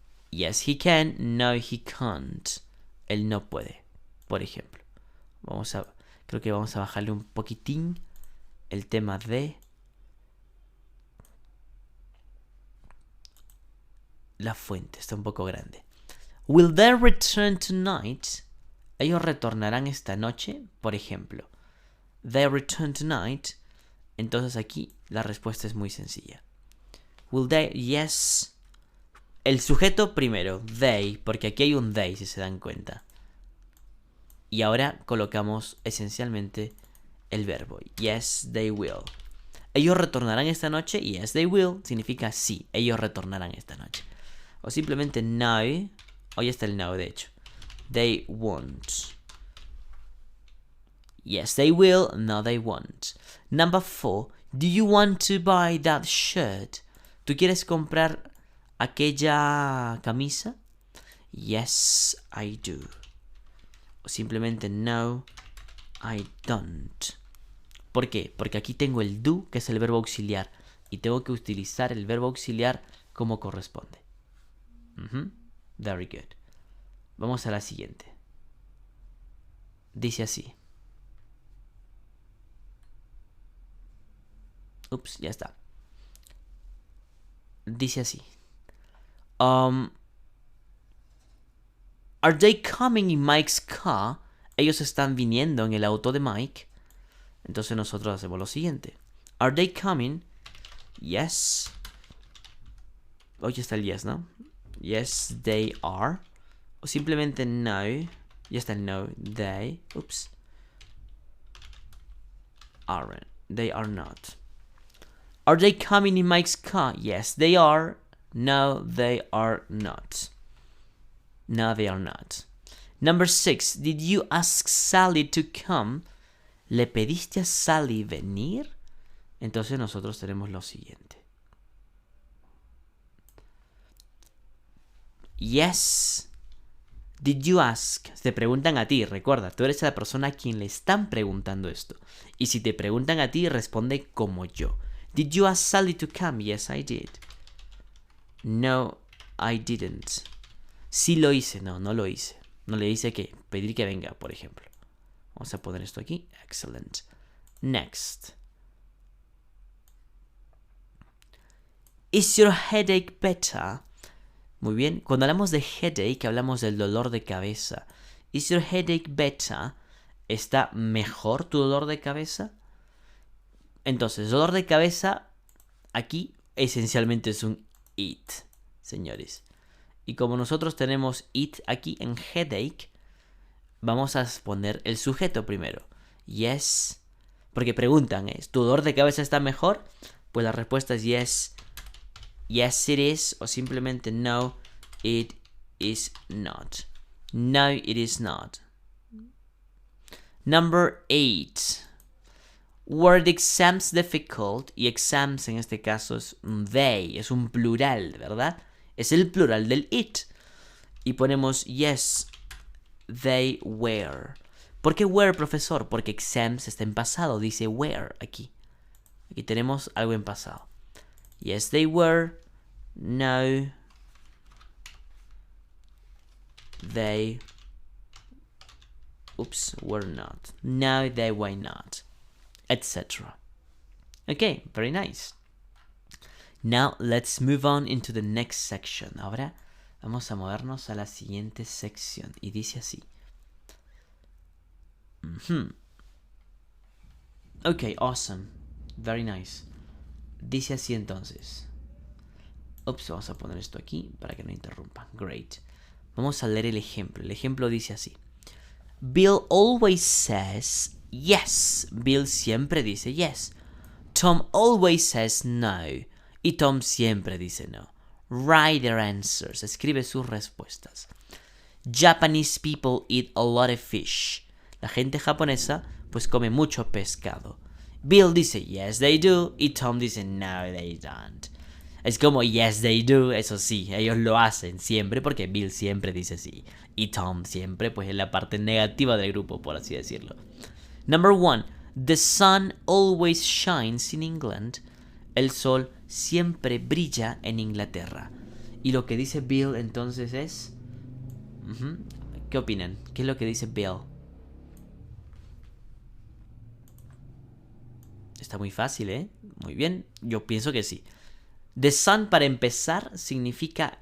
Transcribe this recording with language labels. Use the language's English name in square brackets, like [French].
[English] Yes, he can. No, he can't. [Spanish] Él no puede, por ejemplo. Creo que vamos a bajarle un poquitín el tema de la fuente. Está un poco grande. [English] Will they return tonight? [Spanish] ¿Ellos retornarán esta noche? Por ejemplo. [English] They return tonight. [Spanish] Entonces aquí la respuesta es muy sencilla. [English] Will they? Yes. [Spanish] El sujeto primero, they, porque aquí hay un they, si se dan cuenta. Y ahora colocamos esencialmente el verbo. [English] Yes, they will. [Spanish] ¿Ellos retornarán esta noche? [English] Yes, they will. [Spanish] Significa sí, ellos retornarán esta noche. O simplemente no. Hoy está el no, de hecho. [English] They won't. Yes, they will. No, they won't. Number 4. Do you want to buy that shirt? [Spanish] ¿Tú quieres comprar aquella camisa? [English] Yes, I do. [Spanish] O simplemente no, [English] I don't. [Spanish] ¿Por qué? Porque aquí tengo el do, que es el verbo auxiliar. Y tengo que utilizar el verbo auxiliar como corresponde. [English] Very good. [Spanish] Vamos a la siguiente. Dice así. Ups, ya está. Dice así. [English] Are they coming in Mike's car? [Spanish] Ellos están viniendo en el auto de Mike. Entonces nosotros hacemos lo siguiente. [English] Are they coming? Yes. [Spanish] Hoy está el yes, ¿no? [English] Yes, they are. [Spanish] O simplemente no. Ya está el no. They. Oops. [English] Aren't. They are not. Are they coming in Mike's car? Yes, they are. No, they are not. No, they are not. Number 6. Did you ask Sally to come? [Spanish] ¿Le pediste a Sally venir? Entonces nosotros tenemos lo siguiente. [English] Yes. Did you ask? [Spanish] Te preguntan a ti, recuerda, tú eres la persona a quien le están preguntando esto. Y si te preguntan a ti, responde como yo. [English] Did you ask Sally to come? Yes, I did. No, I didn't. [Spanish] Sí lo hice, no lo hice. No le hice que pedir que venga, por ejemplo. Vamos a poner esto aquí. [English] Excellent. Next. Is your headache better? [Spanish] Muy bien. Cuando hablamos de headache, hablamos del dolor de cabeza. [English] Is your headache better? [Spanish] ¿Está mejor tu dolor de cabeza? Entonces, dolor de cabeza aquí esencialmente es un it, señores. Y como nosotros tenemos it aquí en headache, vamos a poner el sujeto primero. Yes. Porque preguntan, ¿tu dolor de cabeza está mejor? Pues la respuesta es yes. [English] Yes, it is. [Spanish] O simplemente no, [English] it is not. No, it is not. Number 8. Were the exams difficult? [Spanish] Y exams en este caso es un they, es un plural, ¿verdad? Es el plural del it. Y ponemos [English] yes, they were. [Spanish] ¿Por qué were, profesor? Porque exams está en pasado, dice were aquí. Aquí tenemos algo en pasado. [English] Yes, they were. No, they were not. No, they were not. Etc. Okay, very nice. Now let's move on into the next section. [Spanish] Ahora vamos a movernos a la siguiente sección. Y dice así. [English] Okay, awesome. Very nice. [Spanish] Dice así entonces. Vamos a poner esto aquí para que no interrumpa. Great. Vamos a leer el ejemplo. El ejemplo dice así. [English] Bill always says yes. [Spanish] Bill siempre dice yes. [English] Tom always says no. [Spanish] Y Tom siempre dice no. [English] Write their answers. [Spanish] Escribe sus respuestas. [English] Japanese people eat a lot of fish. [Spanish] La gente japonesa pues come mucho pescado. Bill dice [English] yes they do [Spanish] y Tom dice [English] no they don't. [Spanish] Es como [English] yes they do, [Spanish] eso sí, ellos lo hacen siempre porque Bill siempre dice sí. Y Tom siempre pues es la parte negativa del grupo, por así decirlo. [English] Number 1. The sun always shines in England. [Spanish] El sol siempre brilla en Inglaterra. Y lo que dice Bill entonces es... ¿Qué opinan? ¿Qué es lo que dice Bill? Está muy fácil, ¿eh? Muy bien, yo pienso que sí. The sun, para empezar, significa...